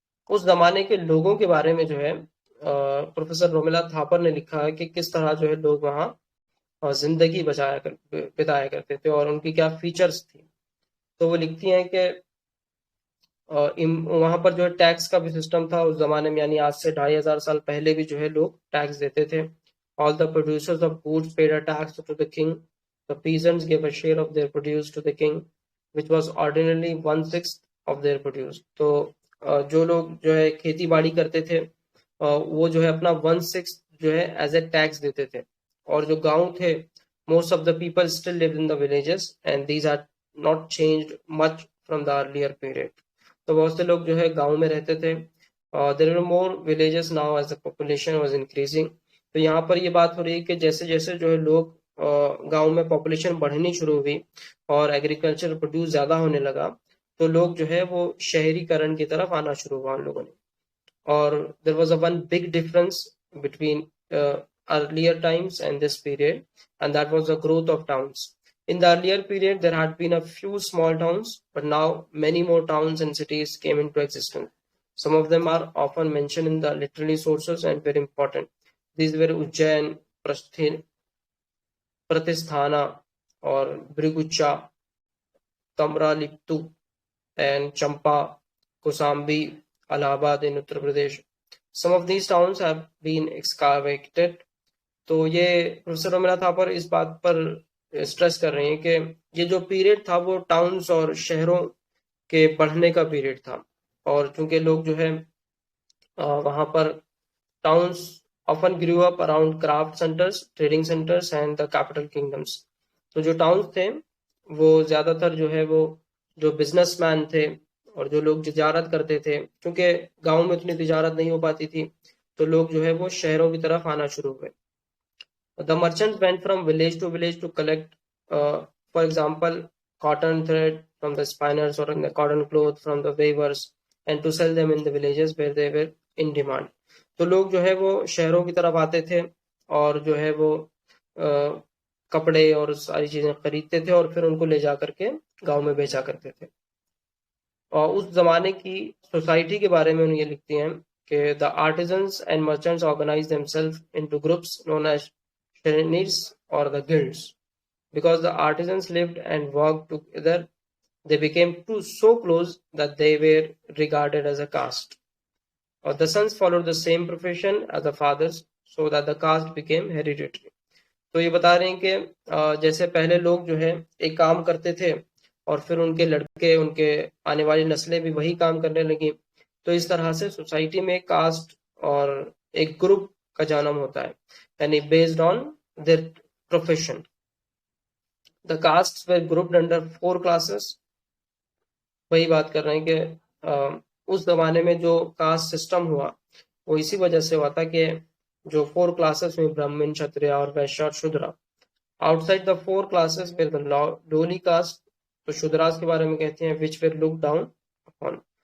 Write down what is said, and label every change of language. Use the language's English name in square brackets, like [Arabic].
[Urdu] اس زمانے کے لوگوں کے بارے میں جو ہے پروفیسر رومیلا تھاپر نے لکھا ہے کہ کس طرح جو ہے لوگ وہاں زندگی بتایا کرتے تھے اور ان کی کیا فیچرز تھی. تو وہ لکھتی ہیں کہ وہاں پر جو ہے ٹیکس کا بھی سسٹم تھا اس زمانے میں، یعنی آج سے 2500 سال پہلے بھی جو ہے لوگ ٹیکس دیتے تھے. [English] All the producers of goods paid a tax to the king. The peasants gave a share of their produce to the king, which was ordinarily 1/6 of their produce. [Urdu] تو جو لوگ جو ہے کھیتی باڑی کرتے تھے وہ جو ہے اپنا 1/6 جو ہے [English] as a [Urdu] ٹیکس دیتے تھے. اور جو گاؤں تھے [English] most of the people still lived in the villages and these are not changed much from the earlier period. [Urdu] تو بہت سے لوگ جو ہے گاؤں میں رہتے تھے. [English] There were more villages now as the population was increasing. [Urdu] تو یہاں پر یہ بات ہو رہی ہے کہ جیسے جیسے جو ہے لوگ گاؤں میں پاپولیشن بڑھنی شروع ہوئی اور ایگریکلچر پروڈیوس زیادہ ہونے لگا، تو لوگ جو ہے وہ شہری کرن کی طرف آنا شروع ہوا ان لوگوں نے. [English] اور there was a one big difference between earlier times and this period, and that was the growth of towns. In the earlier period there had been a few small towns, but now many more towns and cities came into existence. Some of them are often mentioned in the literary sources and very important. These were Ujjain, Pratisthana or Brigucha, Tamraliptu, and Champa, Kosambi, Allahabad in Uttar Pradesh. Some of these towns have been excavated. [Urdu] تو یہ professor Romila تھاپر اس بات پر stress کر رہے ہیں کہ یہ جو period تھا وہ ٹاؤنز اور شہروں کے بڑھنے کا پیریڈ تھا، اور چونکہ لوگ جو ہے وہاں پر towns [English] often grew up around craft centers, trading centers and the capital kingdoms. [Urdu] تو جو ٹاؤنز تھے وہ زیادہ تر جو ہے وہ جو بزنس مین تھے اور جو لوگ تجارت کرتے تھے، کیونکہ گاؤں میں اتنی تجارت نہیں ہو پاتی تھی تو لوگ جو ہے وہ شہروں کی طرف آنا شروع ہوئے. [English] The merchants went from village to collect, for example, cotton thread from the spinners or the cotton cloth from the weavers and to sell them in the villages where they were in demand. [Urdu] تو لوگ جو ہے وہ شہروں کی طرف آتے تھے اور جو ہے وہ کپڑے اور ساری چیزیں خریدتے تھے اور پھر ان کو لے جا کر کے گاؤں میں بیچا کرتے تھے. اور اس زمانے کی سوسائٹی کے بارے میں انہوں یہ لکھتی ہیں کہ [English] the artisans and merchants organized themselves into groups known as shrenis or the guilds. Because the artisans lived and worked together, they became so close that they were regarded as a caste. Or the sons followed the same profession as the fathers, so that the caste became hereditary. [Urdu] تو یہ بتا رہے ہیں کہ جیسے پہلے لوگ جو ہے ایک کام کرتے تھے اور پھر ان کے لڑکے، ان کے آنے والی نسلیں بھی وہی کام کرنے لگیں، تو اس طرح سے سوسائٹی میں کاسٹ اور ایک گروپ کا جنم ہوتا ہے، یعنی based on [English] their profession. The castes were grouped under 4 classes. [Urdu] وہی بات کر رہے ہیں کہ اس زمانے میں جو کاسٹ سسٹم ہوا وہ اسی وجہ سے ہوا تھا کہ جو 4 کلاسز میں برہمن، چھتریا اور ویشیا اور شودرا. [English] Outside the 4 classes were the lowly caste. [Urdu] تو شودراز کے بارے میں کہتے ہیں [English] which were looked down upon.